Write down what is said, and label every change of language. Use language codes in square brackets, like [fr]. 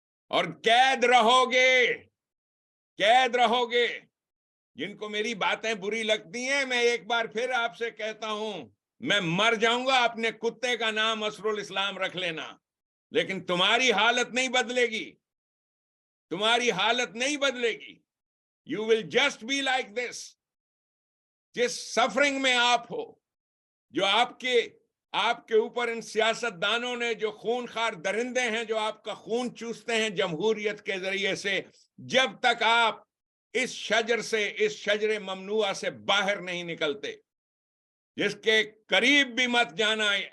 [ur] اور قید رہو گے, قید رہو گے. جن کو میری باتیں بری لگتی ہیں, میں ایک بار پھر آپ سے کہتا ہوں, میں مر جاؤں گا, اپنے کتے کا نام اسر الاسلام رکھ لینا, لیکن تمہاری حالت نہیں بدلے گی, تمہاری حالت نہیں بدلے گی. [en] You will just be like this. [ur] جس سفرنگ میں آپ ہو, جو آپ کے اوپر ان سیاست دانوں نے, جو خون خار درندے ہیں جو آپ کا خون چوستے ہیں جمہوریت کے ذریعے سے, جب تک آپ اس شجر ممنوعہ سے باہر نہیں نکلتے, جس کے قریب بھی مت جانا.